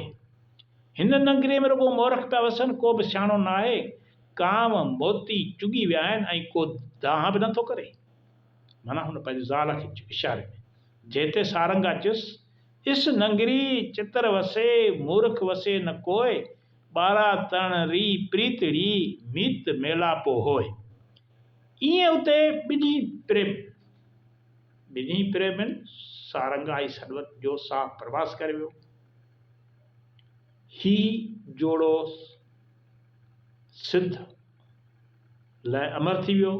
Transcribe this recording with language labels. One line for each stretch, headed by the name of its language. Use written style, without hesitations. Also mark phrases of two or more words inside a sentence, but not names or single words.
Sindhi: हिन नगरीअ में रुगो मोरख पिया वसनि, को बि सियाणो न आहे। कांव मोती चुगी विया आहिनि ऐं को दाह बि नथो करे। माना हुन पंहिंजे ज़ाल खे इशारे में जंहिं ते सारंगा चयुसि
Rajasthani: इस नगरी चितर वसे मूर्ख वसे न कोय ॿारहं तण री प्रीतड़ी मीत मेलापो होय।
Sindhi: ईअं उते ॿिन्ही प्रेमियुनि सारंगा ऐं सॾवंत जो साह प्रवास करे वियो। ही जोड़ो सिद्ध लाइ अमर थी वियो।